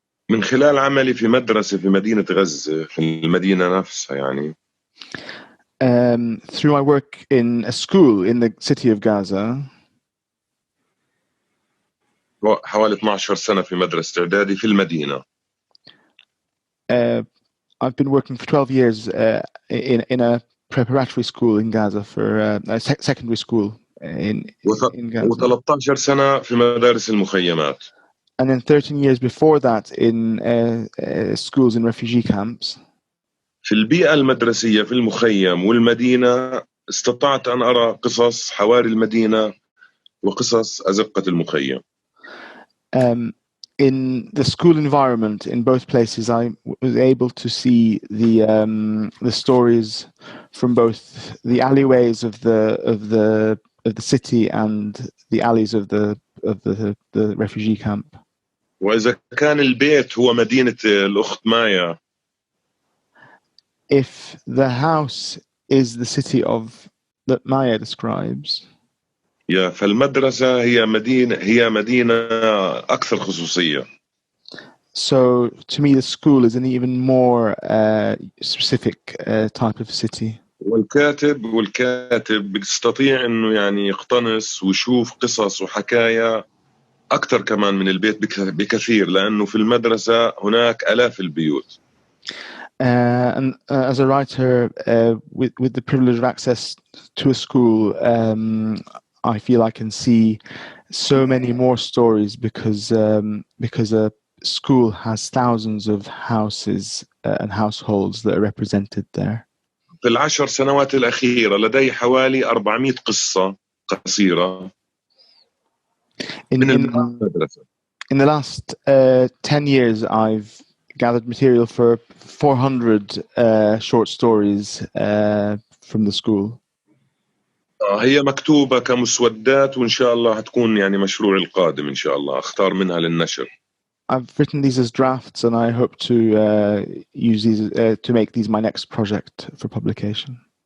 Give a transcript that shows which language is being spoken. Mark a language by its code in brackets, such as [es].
[ar] من خلال عملي في مدرسة في مدينة غزة، في المدينة نفسها يعني. [en] Through my work in a school in the city of Gaza. [ar] حوالي 12 سنة في مدرسة إعدادي في المدينة. [en] I've been working for 12 years in a preparatory school in Gaza for a secondary school in Gaza. [ar] و13 سنة في مدارس المخيمات. [en] And then 13 years before that in schools in refugee camps. [ar] في البيئة المدرسية في المخيم والمدينة استطعت أن أرى قصص حواري المدينة وقصص أزقة المخيم. [en] In the school environment in both places, I was able to see the stories from both the alleyways of the city and the alleys of the refugee camp. [ar] وإذا كان البيت هو مدينة الأخت مايا. [en] If the house is the city that Maya describes. [ar] فالمدرسة هي مدينة أكثر خصوصية. [en] So to me, the school is an even more specific type of city. [ar] والكاتب بيستطيع إنه يعني يقتنص ويشوف قصص وحكايا أكثر كمان من البيت بكثير، لأنه في المدرسة هناك آلاف البيوت. [en] And as a writer with the privilege of access to a school, I feel I can see so many more stories because a school has thousands of houses and households that are represented there. [ar] في ال10 سنوات الأخيرة لدي حوالي 400 قصة قصيرة من المدرسة. [en] In the last 10 years, I've gathered material for 400 short stories from the school. [ar] هي مكتوبة كمسودات، وإن شاء الله هتكون يعني مشروعي القادم إن شاء الله أختار منها للنشر. [en] I've written these as drafts, and I hope to use these to make these my next project for publication.